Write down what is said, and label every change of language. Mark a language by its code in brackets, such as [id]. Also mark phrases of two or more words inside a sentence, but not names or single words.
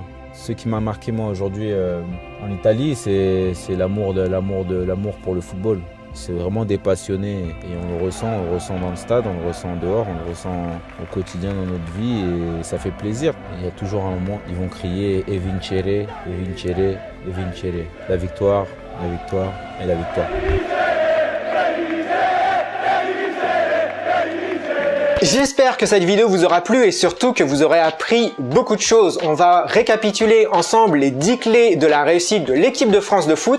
[fr] Ce qui m'a marqué moi aujourd'hui en Italie, c'est l'amour pour le football. C'est vraiment des passionnés et on le ressent dans le stade, on le ressent dehors, on le ressent au quotidien dans notre vie et ça fait plaisir. Il y a toujours un moment, ils vont crier « [it] E vincere, e vincere, e vincere ». [fr] La victoire, la victoire et la victoire. J'espère que cette vidéo vous aura plu et surtout que vous aurez appris beaucoup de choses. On va récapituler ensemble les 10 clés de la réussite de l'équipe de France de foot.